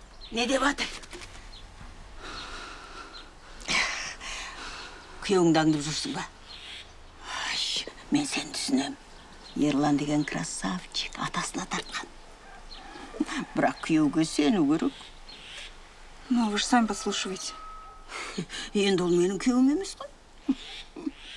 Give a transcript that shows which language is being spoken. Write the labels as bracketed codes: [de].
[kk] Не деп атыр? Күйеуіңді аңдып жүрсің ба? Мен сен түсінем. Ерлан деген красавчик, атасына тартқан. Бірақ күйеуге сену керек. [ru] Ну, вы же сами подслушиваете. [kk] Енді ол менің күйеуім емес қой.